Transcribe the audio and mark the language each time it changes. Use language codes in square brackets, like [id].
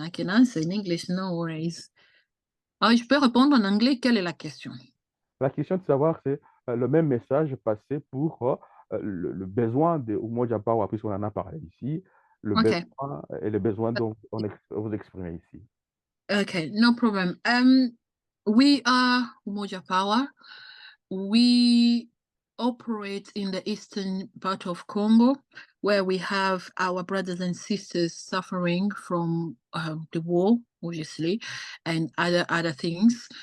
[en] I can answer in English, no worries. [fr] Ah, je peux répondre en anglais. Quelle est la question? La question de savoir, c'est le même message passé pour le besoin de Umoja Power, puisqu'on en a parlé ici, le [en] Okay. [fr] besoin et les besoins dont vous exprimez ici. [en] Okay. No problem. We are Umoja Power. We operate in the eastern part of Congo, where we have our brothers and sisters suffering from the war, obviously, and other things.